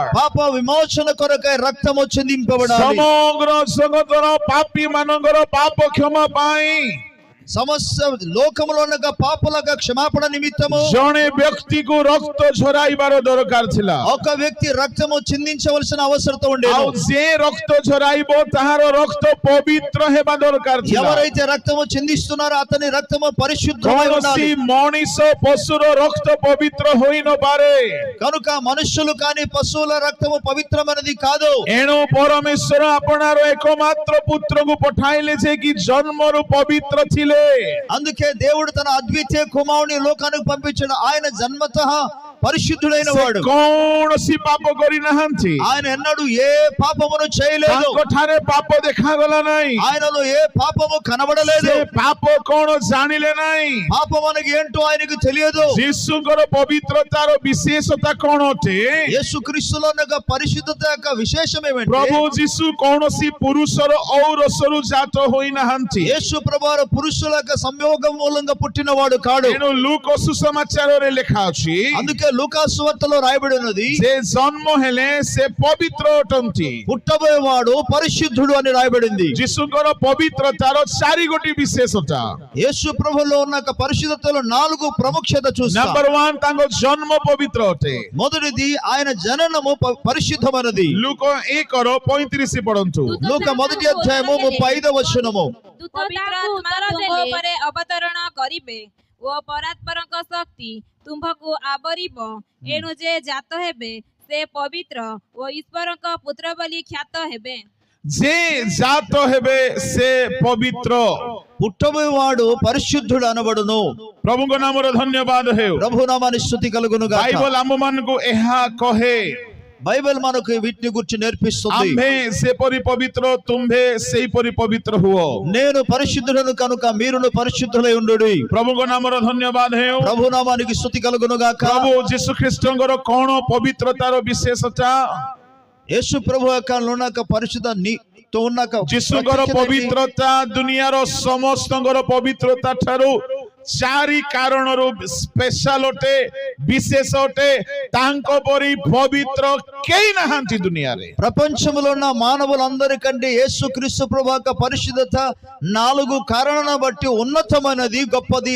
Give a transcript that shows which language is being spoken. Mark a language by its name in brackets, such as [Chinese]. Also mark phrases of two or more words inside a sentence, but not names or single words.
[Telugu] పాప విమోచన కొరకై రక్తము చిందింపబడాలి। [Odia] ସମଗ୍ର ଜଗତର ପାପୀ ମାନଙ୍କର ପାପ କ୍ଷମା ପାଇଁ [Telugu] సమస్త లోకములో ఉన్న పాపులకు క్షమాపణ నిమిత్తము [Odia] ଜଣେ ବ୍ୟକ୍ତିକୁ ରକ୍ତ ଝରାଇବାର ଦରକାର ଥିଲା। [Telugu] ఒక వ్యక్తి రక్తము చిందించవలసిన అవసరత ఉండేది। [Odia] ଆଉ ଯେ ରକ୍ତ ଝରାଇବ ତାହାର ରକ୍ତ ପବିତ୍ର ହେବା ଦରକାର ଥିଲା। [Telugu] ఎవరైతే రక్తము చిందిస్తున్నారో అతని రక్తము పరిశుద్ధమై ఉండాలి। [Odia] କୌଣସି ମଣିଷ ପଶୁର ରକ୍ତ ପବିତ୍ର ହୋଇ ନପାରେ। [Telugu] కనుక మనుషులు కానీ పశువుల రక్తము పవిత్రమైనది కాదు। [Odia] ଏଣୁ ପରମେଶ୍ୱର ଆପଣାର ଏକମାତ୍ର ପୁତ୍ରକୁ ପଠାଇଲେ, ଯେ କି ଜନ୍ମରୁ ପବିତ୍ର ଥିଲେ। [Telugu] అందుకే దేవుడు తన అద్వితీయ కుమారుని లోకానికి పంపించాడు। ఆయన జన్మతః పరిశుద్ధుడైన [Odia] ସେ [Telugu] వాడు, [Odia] କୌଣସି ପାପ କରିନାହାନ୍ତି, [Telugu] ఆయన ఎన్నడూ ఏ పాపమును చేయలేదు, [Odia] ତାଙ୍କ ଠାରେ ପାପ ଦେଖାଗଲା ନାହିଁ, [Telugu] ఆయనలో ఏ పాపము కనబడలేదు, [Odia] ସେ ପାପ କଣ ଜାଣିଲେ ନାହିଁ। [Telugu] పాపం అనగా ఏంటో ఆయనకు తెలియదు. [Odia] ଯୀଶୁଙ୍କର ପବିତ୍ରତାର ବିଶେଷତା କଣ ଅଟେ? [Telugu] యేసుక్రీస్తులో ఉన్న పరిశుద్ధత యొక్క విశేషం ఏమంటే, [Odia] ପ୍ରଭୁ ଯୀଶୁ କୌଣସି పురుଷର ଔରସରୁ ଜାତ ହୋଇନାହାନ୍ତି। [Telugu] యేసు ప్రభువారు పురుషుల యొక్క సంయోగం మూలంగా పుట్టినవాడు కాడు. [Odia] ତେଣୁ ଲୁକ ସୁସମାଚାରରେ ଲେଖା ଅଛି, [Telugu] అందుకే లూకాసు సువార్తలో రాయబడి ఉన్నది, [Odia] ସେ ଜନ୍ମ ହେଲେ ସେ ପବିତ୍ର ଅଟନ୍ତି। [Telugu] పుట్టబోయేవాడు పరిశుద్ధుడు అని రాయబడింది. [Odia] ଯୀଶୁଙ୍କର ପବିତ୍ରତାର 4 ଗୋଟି ବିଶେଷତା। [Telugu] యేసు ప్రభులో ఉన్న యొక్క పరిశుద్ధతలో 4 ప్రాముఖ్యత చూస్తాం. [Odia] ନମ୍ବର 1, ତାଙ୍କ ଜନ୍ମ ପବିତ୍ର ଅଟେ। మొదటిది ఆయన జననము పరిశుద్ధమైనది. ଲୁକ 1:35 ପଢନ୍ତୁ। [Telugu] లూక మొదటి అధ్యాయము 35వ వచనము, [Odia] ପବିତ୍ର ଆତ୍ମା ତୁମ୍ଭ ଉପରେ ଅବତରଣ କରିବେ ଓ ପରାତ୍ପରଙ୍କ ଶକ୍ତି ତୁମ୍ଭକୁ ଆବରିବ, ଏଣୁ ଯେ ଜାତ ହେବେ ସେ ପବିତ୍ର ଓ ଈଶ୍ୱରଙ୍କ ପୁତ୍ର ବୋଲି ଖ୍ୟାତ ହେବେ। ଯେ ଜାତ ହେବେ ସେ ପବିତ୍ର। [Telugu] పుట్టబోయేవాడు పరిశుద్ధుడు అనబడును. [Odia] ପ୍ରଭୁଙ୍କ ନାମର ଧନ୍ୟବାଦ ହେଉ। [Telugu] ప్రభు నామానికి స్తుతి కలుగును గాక. [Odia] ବାଇବଲ ଆମମାନଙ୍କୁ ଏହା କହେ, [Telugu] బైబిల్ మనకు వీటిని గురించి నేర్పిస్తుంది. [Odia] ଆମ୍ଭେ ସେପରି ପବିତ୍ର, ତୁମ୍ଭେ ସେଇପରି ପବିତ୍ର ହୁଅ। [Telugu] నేను పరిశుద్ధుడను కనుక మీరును పరిశుద్ధులై ఉండుడి. [Odia] ପ୍ରଭୁଙ୍କ ନାମର ଧନ୍ୟବାଦ ହେଉ। [Telugu] ప్రభు నామానికి స్తుతి కలుగును గాక. [Odia] ପ୍ରଭୁ ଯୀଶୁ ଖ୍ରୀଷ୍ଟଙ୍କର କଣ ପବିତ୍ରତାର ବିଶେଷତା? [Telugu] యేసు ప్రభు యొక్క ఉన్న పరిశుద్ధ తో ఉన్న [Odia] ଯୀଶୁଙ୍କର ପବିତ୍ରତା ଦୁନିଆର ସମସ୍ତଙ୍କର ପବିତ୍ରତା ଠାରୁ 4 କାରଣରୁ ସ୍ପେଶାଲ ଅଟେ, ବିଶେଷ ଅଟେ। ତାଙ୍କ ପରି ପବିତ୍ର କେହି ନାହାନ୍ତି ଦୁନିଆରେ। [Telugu] ప్రపంచంలో ఉన్న మానవులందరికంటే యేసుక్రీస్తు ప్రభు యొక్క పరిశుద్ధత 4 కారణాలను బట్టి ఉన్నతమైనది, గొప్పది.